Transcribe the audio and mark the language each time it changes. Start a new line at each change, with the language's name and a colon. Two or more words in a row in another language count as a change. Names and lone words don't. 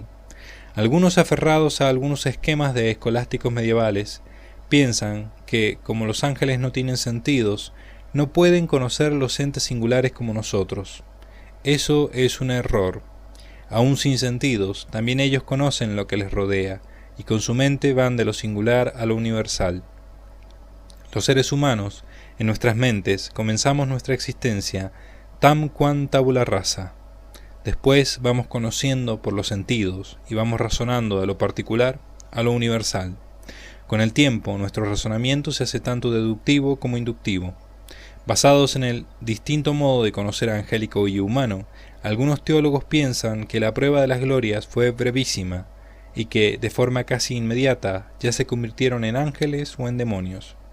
Spanish: Algunos aferrados a algunos esquemas de escolásticos medievales piensan que, como los ángeles no tienen sentidos, no pueden conocer los entes singulares como nosotros. Eso es un error. Aún sin sentidos, también ellos conocen lo que les rodea, y con su mente van de lo singular a lo universal. Los seres humanos, en nuestras mentes, comenzamos nuestra existencia
Latin: tam quam tabula rasa.
Spanish: Después vamos conociendo por los sentidos, y vamos razonando de lo particular a lo universal. Con el tiempo, nuestro razonamiento se hace tanto deductivo como inductivo. Basados en el distinto modo de conocer angélico y humano, algunos teólogos piensan que la prueba de las glorias fue brevísima y que, de forma casi inmediata, ya se convirtieron en ángeles o en demonios.